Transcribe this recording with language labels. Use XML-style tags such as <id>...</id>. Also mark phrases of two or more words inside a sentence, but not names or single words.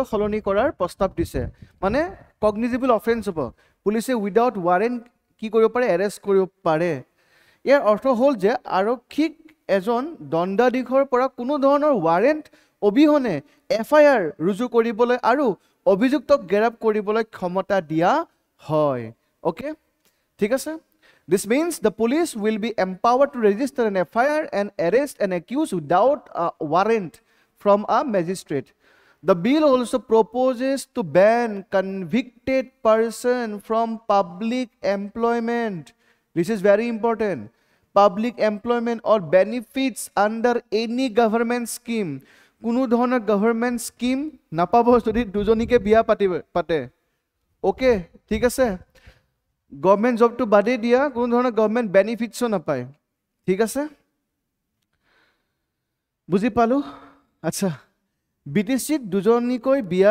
<as>সলনি কৰাৰ প্ৰস্তাৱ দিছে মানে</as> <en>cognizable offence</en> <as>হ'ব পুলিচে</as> <en>without warrant</en> <as>কি কৰিব পাৰে এৰেষ্ট কৰিব পাৰে ইয়াৰ অৰ্থ হ'ল যে আৰক্ষীক এজন দণ্ডাধীশৰ পৰা কোনো ধৰণৰ ৱাৰেণ্ট অবিহনে এফআইআৰ ৰুজু কৰিবলৈ আৰু অভিযুক্তক গ্ৰেপ্তাৰ কৰিবলৈ ক্ষমতা দিয়া হয় ওকে ঠিক আছে</as> <en>This means the police will be empowered to register an FIR and arrest an accused without a warrant from a magistrate. The bill also proposes to ban convicted person from public employment. This is very important. Public employment or benefits under any government scheme.</en> <as>কোনো ধৰণৰ</as> <en>government scheme</en> <as>নাপাব যদি দুজনীকে বিয়া পাতে okay ঠিক আছে</as> <en>government job</en> <as>বাদেই দিয়া কোনো ধৰণৰ</as> <en>government benefits</en> <as>নাপায় ঠিক আছে বুজি পালোঁ আচ্ছা BTCত দুজনীকৈ বিয়া</as>